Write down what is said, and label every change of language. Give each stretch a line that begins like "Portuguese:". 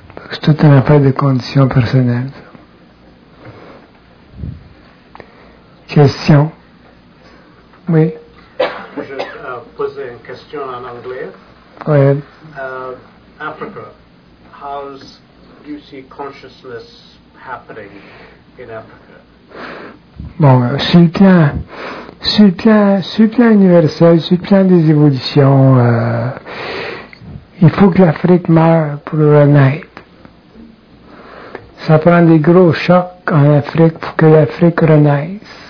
French: C'est une affaire de conditions personnelles. Question? Oui? Je vais poser une question en anglais.
English: Go ahead. Africa, how do you see consciousness happening in Africa?
French: Bon, sur le plan universel, sur le plan des évolutions, il faut que l'Afrique meure pour renaître. Ça prend des gros chocs en Afrique pour que l'Afrique renaisse.